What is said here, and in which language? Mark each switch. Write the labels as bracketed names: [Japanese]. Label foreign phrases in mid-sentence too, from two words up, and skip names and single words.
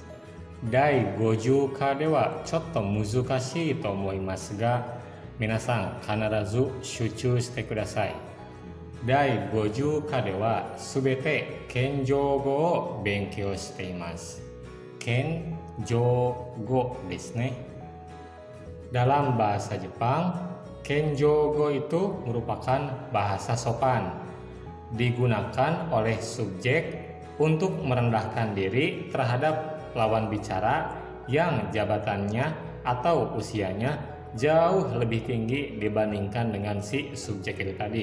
[Japanese] 第50課ではちょっと難しいと思いますが、皆さん必ず集中してください。第50課ではすべて謙譲語を勉強しています。謙譲語ですね。 [Indonesian] Dalam bahasa Jepang, kenjogo itu merupakan bahasa sopan, digunakan oleh subjek untuk merendahkan diri terhadap lawan bicara yang jabatannya atau usianya jauh lebih tinggi dibandingkan dengan si subjek itu tadi.